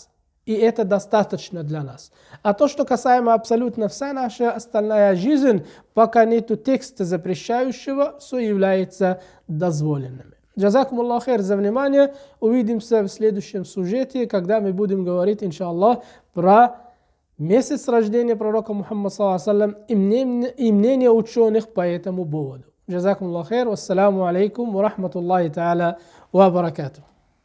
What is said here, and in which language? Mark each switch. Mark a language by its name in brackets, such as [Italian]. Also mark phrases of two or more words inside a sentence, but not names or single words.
[Russian] И это достаточно для нас. А то, что касаемо абсолютно вся наша остальная жизнь, пока нету текста запрещающего, все является дозволенным. [Arabic] جزاكم الله خير [Russian] за внимание. Увидимся в следующем сюжете, когда мы будем говорить, иншаллах, про месяц рождения пророка Мухаммада [Arabic] صلى الله عليه وسلم [Russian] и мнение ученых по этому поводу. [Arabic] جزاكم الله خير. والسلام عليكم ورحمة الله تعالى وبركاته.